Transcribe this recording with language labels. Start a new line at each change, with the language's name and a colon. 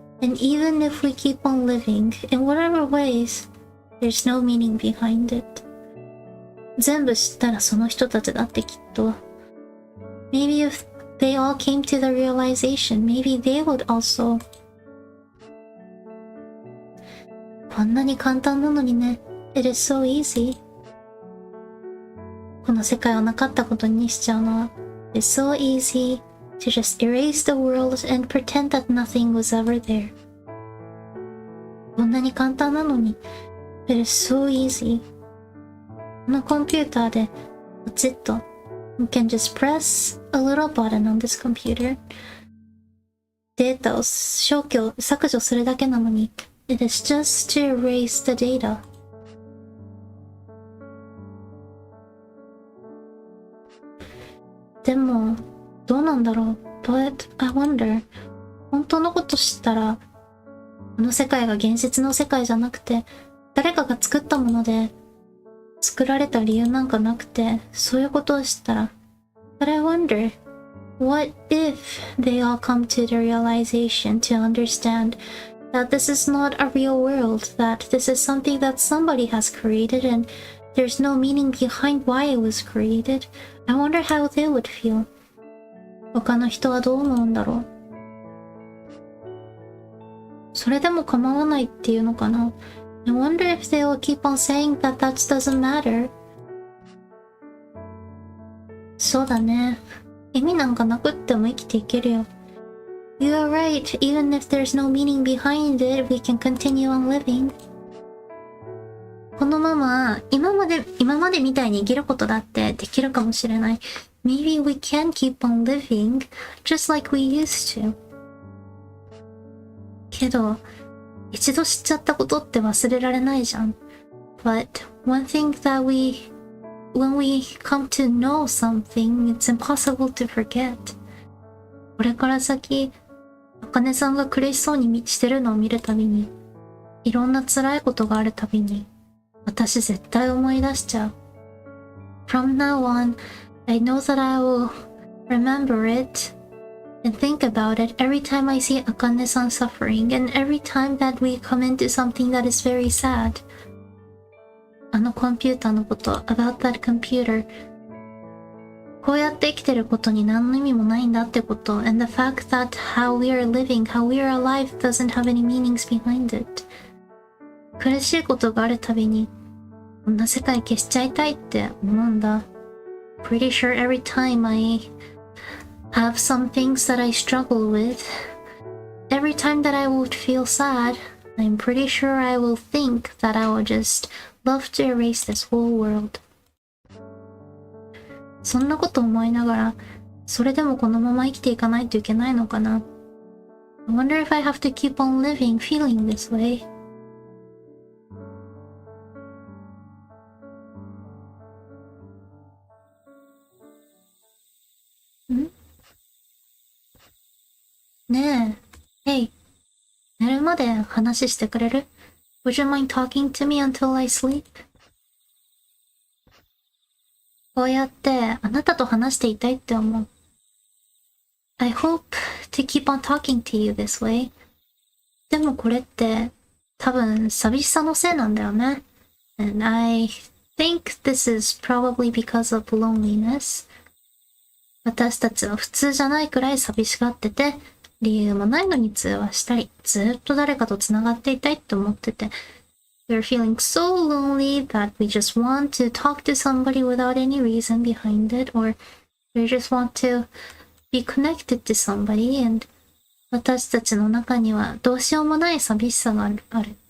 English: And even if we keep on living, in whatever ways, there's no meaning behind it.
Japanese: 全部知ったらその人たちだってきっと。
English: Maybe if they all came to the realization, maybe they would also.
Japanese: こんなに簡単なのにね。
English: It is so easy.
Japanese: この世界をなかったことにしちゃうのは。
English: It's so easy to just erase the world and pretend that nothing was ever there.
Japanese: こんなに簡単なのに。
English: It is so easy.
Japanese: このコンピューターでポチッと
English: You can just press a little button on this computer.
Japanese: データを消去削除するだけなのに
English: It is just to erase the data.
Japanese: でもどうなんだろう
English: But I wonder
Japanese: 本当のこと知ったらこの世界が現実の世界じゃなくて誰かが作ったもので作られた理由なんかなくて、そういうことを知ったら。
English: But I wonder, what if they all come to the realization to understand that this is not a real world, that this is something that somebody has created and there's no meaning behind why it was created. I wonder how they would feel.
Japanese: 他の人はどう思うんだろう。それでも構わないっていうのかな。
English: I wonder if they will keep on saying that that doesn't matter.
Japanese: そうだね。意味なんかなくっても生きていけるよ。
English: You are right. Even if there's no meaning behind it, we can continue on living.
Japanese: このまま今までみたいに生きることだってできるかもしれない。
English: Maybe we can keep on living just like we used to.
Japanese: けど一度知っちゃったことって忘れられないじゃん。
English: But one thing that when we come to know something, it's impossible to forget.
Japanese: これから先、あかねさんが苦しそうにしてるのを見るたびに、いろんな辛いことがあるたびに、私絶対思い出しちゃう。
English: From now on, I know that I will remember it.And think about it every time I see Akane-san suffering and every time that we come into something that is very sad.
Japanese: あのコンピューターのこと、
English: about that computer.
Japanese: こうやって生きてることに何の意味もないんだってこと。
English: And the fact that how we are living, how we are alive doesn't have any meanings behind it.
Japanese: 苦しいことがあるたびに、こんな世界消しちゃいたいって思うんだ。
English: Pretty sure every time I have some things that I struggle with, every time that I would feel sad, I'm pretty sure I will think that I would just love to erase this whole world.
Japanese: そんなこと思いながら、それでもこのまま生きていかないといけないのかな。
English: I wonder if I have to keep on living feeling this way. ん？
Japanese: ねえ。 Hey、寝るまで話してくれる？
English: Would you mind talking to me until I sleep?
Japanese: こうやってあなたと話していたいって思う。
English: I hope to keep on talking to you this way.
Japanese: でもこれって多分寂しさのせいなんだよね。
English: And I think this is probably because of loneliness.
Japanese: 私たちは普通じゃないくらい寂しがってて、理由もないのに通話したり、ずっと誰かと繋がっていたいって思ってて、
English: We're feeling so lonely that we just want to talk to somebody without any reason behind it, or we just want to be connected to somebody, and
Japanese: 私たちの中にはどうしようもない寂しさがある。